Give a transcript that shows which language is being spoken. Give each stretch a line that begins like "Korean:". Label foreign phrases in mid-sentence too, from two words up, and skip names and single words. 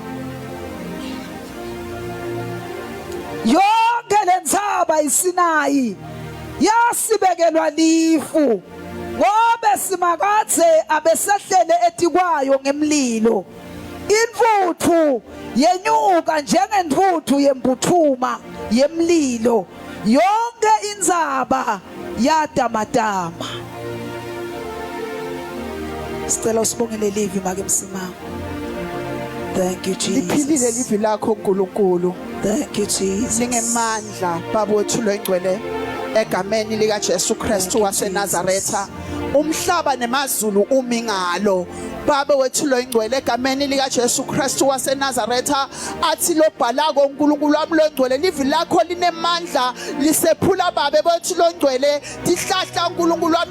Swati: Yonke lendzaba iSinayi yasibekelwa lifu ngobe simakadze abesehlele etikwayo ngemlilo. Intuthu yenyuka njengentuthu yembuthuma yemlilo. Yonke indzaba yatamatama. Sicela usibongele livi make msimama.
English: Thank you Jesus.
Swati: Liphilile livi lakho uNkulunkulu.
English: Thank you Jesus.
Swati: Lingemandla baba wethu lengcwele. egameni lika Jesu Kristu waseNazaretha umhlaba nemazulu umi ngalo Baba wethu lo ingcwele egameni lika Jesu Kristu waseNazaretha athi lo bhalako uNkulunkulu wami lo ngcwele livi lakho linemandla lisephula babe wethu lo ngcwele dihlahla uNkulunkulu wami